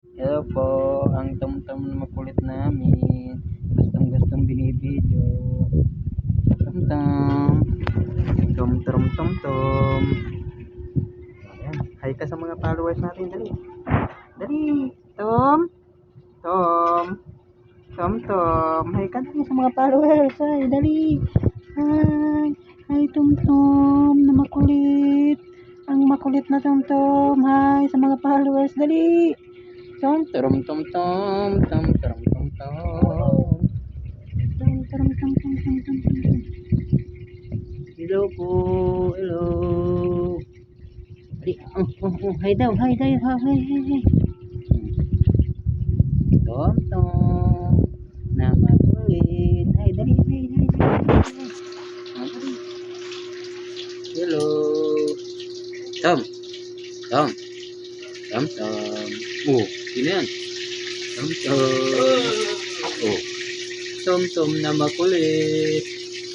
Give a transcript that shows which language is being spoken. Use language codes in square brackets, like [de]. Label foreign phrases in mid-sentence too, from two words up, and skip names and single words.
[tl] Hello po, ang Tom-Tom na makulit namin. Gustong-gustong binibidyo. Tom-Tom. Tom-Tom, Tom-Tom. Ayan. Hi ka sa mga followers natin. Dali. Dali. Tom. Tom. Tom-Tom. Hi ka dali sa mga followers. [en] Hi, dali. Hi. Hi, [tl] Tom-Tom na makulit. Ang makulit na Tom-Tom. Hi sa mga followers. Dali. Tom tom tom tom tom tom tom tom tom tom tom tom tom tom tom. [en] Hello po, hello. Di, [tl] hi daw, hi daw, hi. Tom tom na makulit. Hi, dali, hi. [en] Hello. Tom, tom, tom. [tl] Oh, sino yan? Tom. Oh, tom na makulit.